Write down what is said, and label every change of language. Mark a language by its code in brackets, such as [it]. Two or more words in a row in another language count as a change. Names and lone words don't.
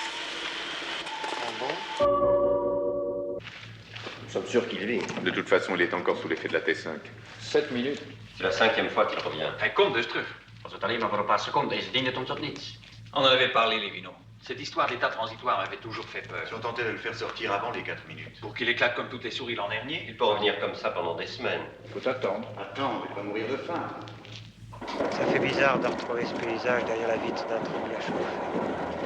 [fr] Nous sommes sûrs qu'il vit. De toute façon, il est encore sous l'effet de la T5. 7 minutes. C'est la 5e fois qu'il revient. [nl] Hij komt dus terug. Was het alleen maar voor een paar seconden en ze dienen het om tot niets. [fr] On en avait parlé, Lévino. Cette histoire d'état transitoire m'avait toujours fait peur. Ils ont tenté de le faire sortir avant les 4 minutes. Pour qu'il éclate comme toutes les souris l'an dernier. Il peut revenir comme ça pendant des semaines. Faut attendre. Attends, il va mourir de faim. Ça fait bizarre de retrouver ce paysage derrière la vitre d'un truc à chauffer.